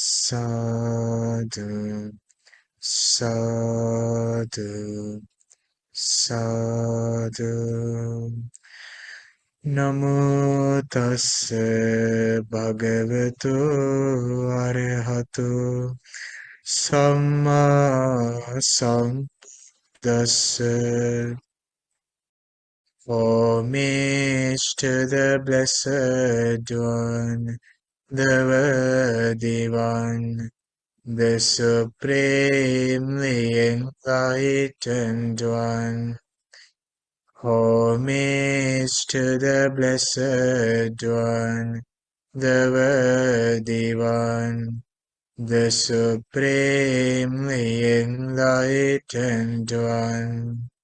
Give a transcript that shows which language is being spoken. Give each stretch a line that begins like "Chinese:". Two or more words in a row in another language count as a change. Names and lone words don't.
Pali: Sadhu, sadhu, sadhu. Namo tassa bhagavato arahato samma sambuddhassa.
English: Homage to the Blessed One, the Worthy One, the Supremely Enlightened One. Homage to the Blessed One, the Worthy One, the Supremely Enlightened One.